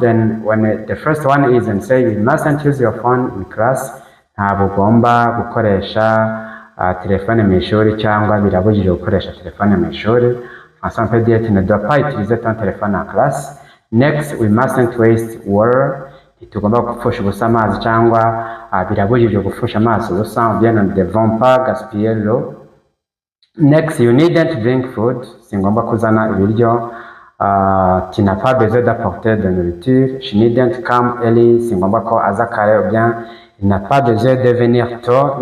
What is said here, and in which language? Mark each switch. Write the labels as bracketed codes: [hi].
[en] Then when the first one is and say you mustn't use your phone in class. [rw] Ntabwo ugomba gukoresha telefone mu ishuri cyangwa birabujijwe gukoresha telefone mu ishuri. [fr] François peut dire tu ne dois pas utiliser ton téléphone en classe. [en] Next, we mustn't waste water. [rw] Ntitugomba gupfusha ubusa amazi cyangwa birabujijwe gupfusha amazi ubusa. [fr] Ou bien nous ne devons pas gaspiller l'eau. [en] Next, you needn't bring food. [rw] Si ngomba kuzana ibiryo. [fr] Tu n'as pas besoin d'apporter de nourriture. [en] She needn't come early. [rw] Si ngomba ko aza kare. [fr] Ou bien il n'a pas besoin de venir tôt.